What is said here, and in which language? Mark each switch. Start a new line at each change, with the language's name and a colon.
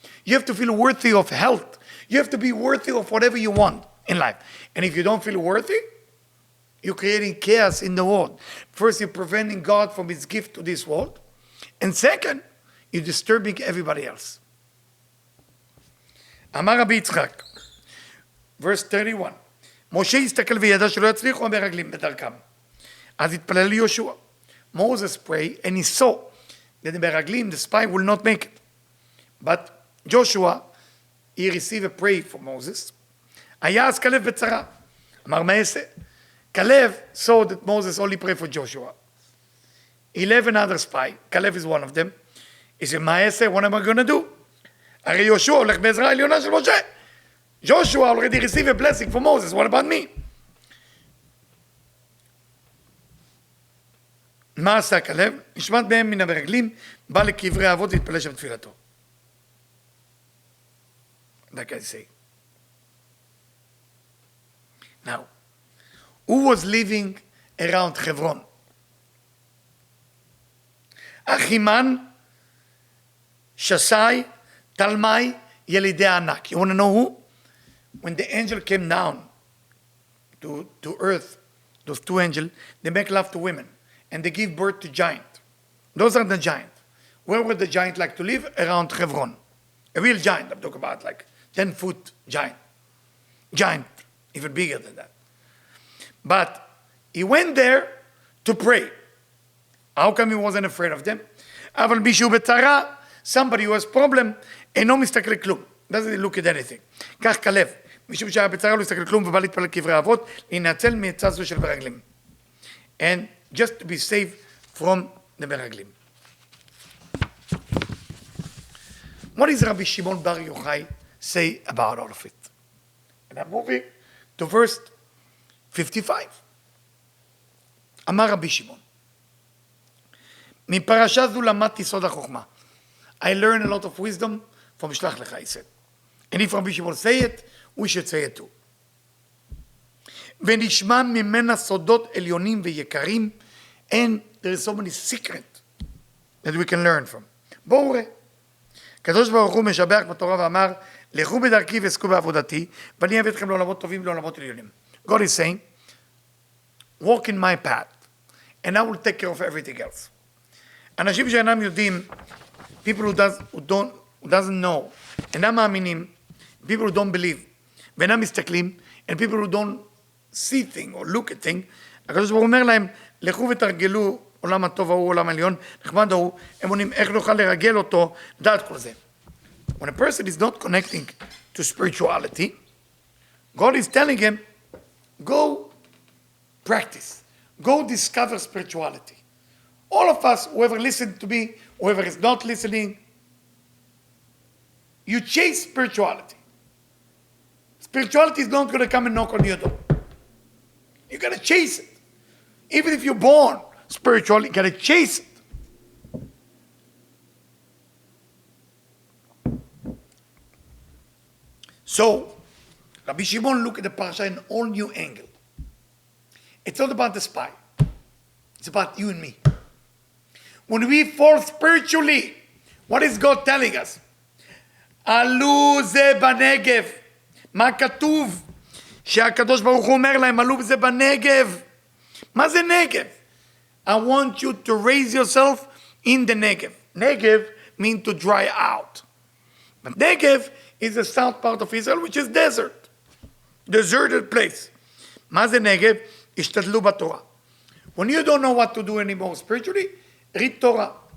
English: You have to feel worthy of health. You have to be worthy of whatever you want in life. And if you don't feel worthy, you're creating chaos in the world. First, you're preventing God from His gift to this world. And second, you're disturbing everybody else.
Hebrew: אמר רבי יצחק,
English: verse 31,
Hebrew: משה הסתכל וידע שלא יצליחו המרגלים בדרכם. אז התפלל ליהושע.
English: Moses prayed and he saw that the meraglim, the spy, will not make it. But Joshua, he received a prayer from Moses.
Hebrew: היה אז כלב בצרה. אמר מה אעשה?
English: Caleb saw that Moses only prayed for Joshua. 11 other spies. Caleb is one of them. He said,
Hebrew: מה אעשה?
English: What am I going to do?
Hebrew: הרי יהושע הולך בעזרה העליונה של משה.
English: Joshua already received a blessing from Moses. What about me?
Hebrew: מה עשה כלב? נשמט בהם מן המרגלים, בא לקברי האבות והתפלל שם תפילתו.
English: Like I say. Now, who was living around Hebron? Achiman, Shasai, Talmai, Yelidei Anak. You want to know who? When the angel came down to earth, those two angels, they make love to women. And they give birth to giants. Those are the giants. Where would the giant like to live? Around Hebron. A real giant, I'm talking about like 10-foot giant. Giant, even bigger than that. But he went there to pray. How come he wasn't afraid of them?
Hebrew: אבל מישהו בצרה,
English: somebody who has problem,
Hebrew: אינו מסתכל כלום.
English: doesn't look at anything.
Hebrew: כך כלב, משום שהיה בצרה לא מסתכל כלום ובא להתפלל קברי אבות, להינצל מעצה זו של מרגלים.
English: And just to be safe from the מרגלים. What does Rabbi Shimon Bar Yochai say about all of it? And I'm moving to verse 55.
Hebrew: אמר רבי שמעון, מפרשה זו למדתי סוד החוכמה.
English: I learned a lot of wisdom from Shlach Lecha, he said. And if Rabbi Shimon say it, we should say it too.
Hebrew: ונשמע ממנה סודות עליונים ויקרים,
English: and there is so many secrets that we can learn from.
Hebrew: בואו ראה. הקדוש ברוך הוא משבח בתורה ואמר, לכו בדרכי ועסקו בעבודתי, ואני אביא אתכם לעולמות טובים ולעולמות עליונים.
English: God is saying, walk in my path, and I will take care of everything else.
Hebrew: אנשים שאינם יודעים,
English: people who doesn't know,
Hebrew: אינם מאמינים,
English: people who don't believe,
Hebrew: ואינם מסתכלים,
English: and people who don't see thing or look at thing,
Hebrew: הקדוש ברוך הוא אומר להם, לכו ותרגלו עולם הטוב ההוא, עולם העליון, נחמד ההוא, הם עונים איך נוכל לרגל אותו, דעת כל זה.
English: When a person is not connecting to spirituality, God is telling him, go practice, go discover spirituality. All of us, whoever listened to me, whoever is not listening, you chase spirituality. Spirituality is not going to come and knock on your door. You got to chase it. Even if you're born spiritual, you got to chase it. So, Rabbi Shimon look at the parasha in an all new angle. It's not about the spy. It's about you and me. When we fall spiritually, what is God telling us?
Hebrew: עלו זה בנגב. מה כתוב? שהקדוש ברוך הוא אומר להם, עלו זה בנגב. מה זה נגב?
English: I want you to raise yourself in the Negev. Negev means to dry out. But Negev is the south part of Israel, which is desert. Deserted place.
Hebrew: מה זה נגב? השתדלו בתורה.
English: When you don't know what to do anymore spiritually, read תורה.